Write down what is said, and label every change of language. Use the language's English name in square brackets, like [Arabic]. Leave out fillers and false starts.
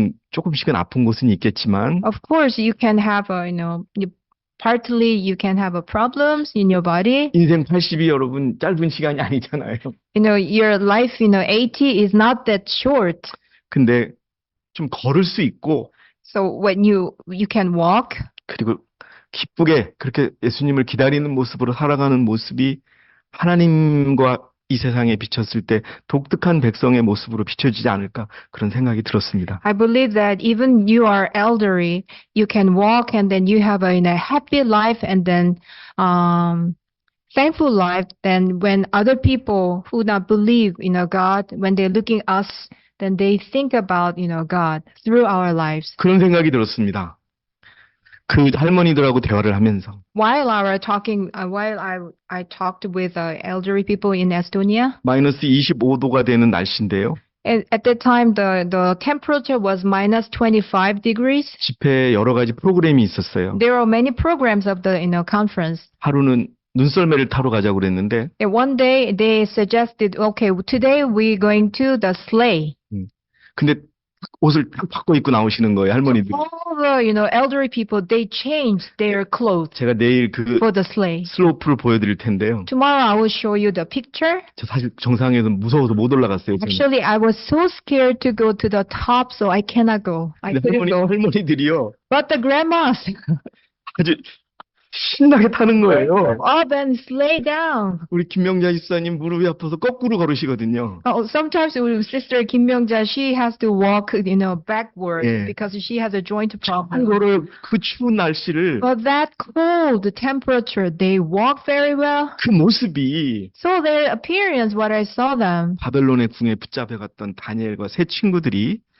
[Korean] 조금씩은 아픈 곳은 있겠지만 [English] Of course, you can have partly you can have problems in your body. [Korean] 인생 80이 여러분 짧은 시간이 아니잖아요. [English] Your life, 80 is not that short. [Korean] 근데 좀 걸을 수 있고 [English] So when you can walk, [Korean] 그리고 기쁘게 그렇게 예수님을 기다리는 모습으로 살아가는 모습이 하나님과 이 세상에 비쳤을 때 독특한 백성의 모습으로 비춰지지 않을까 그런 생각이 들었습니다. [English] I believe that even you are elderly, you can walk and then you have a happy life and then thankful life. Then when other people who not believe God, when they're looking at us, then they think about God through our lives. [Korean] 그런 생각이 들었습니다. 그 할머니들하고 대화를 하면서 [English] While I talked with elderly people in Estonia, [Korean] 마이너스 25도가 되는 날씨인데요. [English] at that time the temperature was minus 25 degrees. [Korean] 집회에 여러 가지 프로그램이 있었어요. [English] There are many programs of the conference. [Korean] 하루는 눈썰매를 타러 가자고 그랬는데 [English] And one day they suggested, okay, today we're going to the sleigh. [Korean] 근데 옷을 딱 바꿔 입고 나오시는 거예요, 할머니들이. [English] All the elderly people, they changed their clothes [Korean] 제가 내일 그 [English] for the sleigh. [Korean] 슬로프를 보여드릴 텐데요. [English] Tomorrow I will show you the picture. [Korean] 저 사실 정상에서 무서워서 못 올라갔어요. 저는. [English] Actually, I was so scared to go to the top, so I cannot go. I [Korean] 근데 [English] couldn't go. [Korean] 할머니들이요. [English] But the grandmas [Korean] 아주 신나게 타는 거예요. [English] up and sleigh down. [Korean] 우리 김명자 집사님 무릎이 아파서 거꾸로 걸으시거든요. [English] Sometimes with Sister Kim Myung-ja, she has to walk, backwards [Korean] 예. [English] because she has a joint problem. [Korean] 한거를 그 추운 날씨를 [English] But that cold temperature, they walk very well. [Korean] 그 모습이 [English] So their appearance, what I saw them. [Korean] 바벨론의 궁에 붙잡혀갔던 다니엘과 세 친구들이